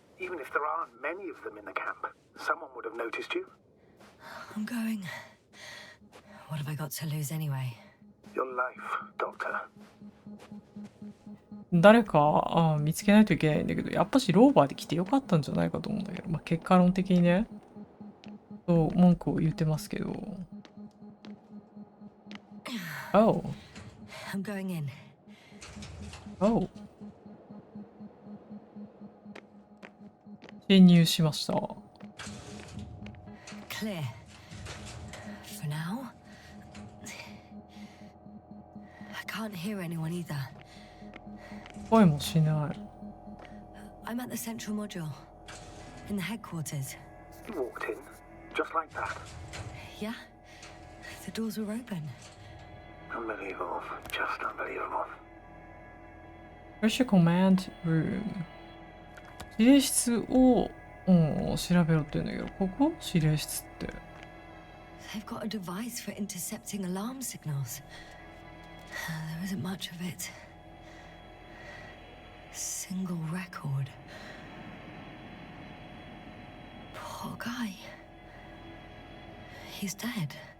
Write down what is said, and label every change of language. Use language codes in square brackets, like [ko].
[en] Even if there aren't many of them in the camp, someone would have noticed you. I'm going. What have I got to lose anyway? Your life, Doctor. [ja] 誰か見つけないといけないんだけど、やっぱしローバーで来てよかったんじゃないかと思うんだけど、まあ、結果論的にね、そう文句を言ってますけど。 [en] Oh. I'm going in. Oh. [ja] 侵入しました。 [en] Clear. For now. I can't hear anyone either. [ja] 声もしない。 [en] I'm at the central module. In the headquarters. You walked in, just like that. Yeah? The doors were open. Unbelievable. Just unbelievable. Pressure Command Room。 [ja] 指令室を、調べろって言うんだけど、ここ指令室って。 [en] They've got a device for intercepting alarm signals. There isn't much of it. Single record. Poor guy. He's dead.